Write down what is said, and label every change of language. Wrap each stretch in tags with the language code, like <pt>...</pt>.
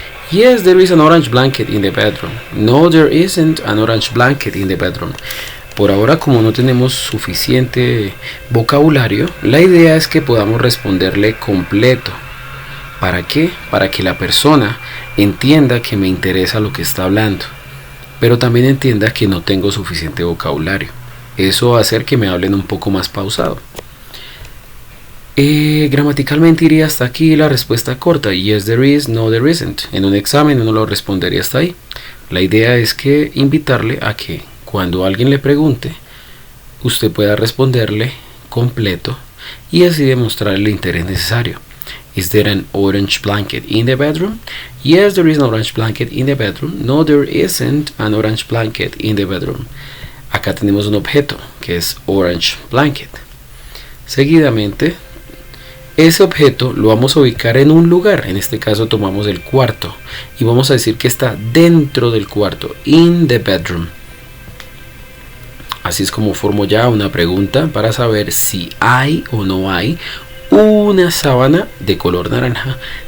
<en>Yes, there is an orange blanket in the bedroom. No, there isn't an orange blanket in the bedroom.</en> <es>Por ahora, como no tenemos suficiente vocabulario, la idea es que podamos responderle completo. ¿Para qué? Para que la persona entienda que me interesa lo que está hablando, pero también entienda que no tengo suficiente vocabulario. Eso va a hacer que me hablen un poco más pausado. Gramaticalmente iría hasta aquí la respuesta corta. Yes, there is. No, there isn't. En un examen uno lo respondería hasta ahí. La idea es que invitarle a que cuando alguien le pregunte, usted pueda responderle completo y así demostrar el interés necesario.</es> <en>Is there an orange blanket in the bedroom? Yes, there is an orange blanket in the bedroom. No, there isn't an orange blanket in the bedroom.</en> <es>Acá tenemos un objeto que es orange blanket. Seguidamente, ese objeto lo vamos a ubicar en un lugar. En este caso tomamos el cuarto y vamos a decir que está dentro del cuarto, in the bedroom. Así es como formo ya una pregunta para saber si hay o no hay una sábana de color naranja</es>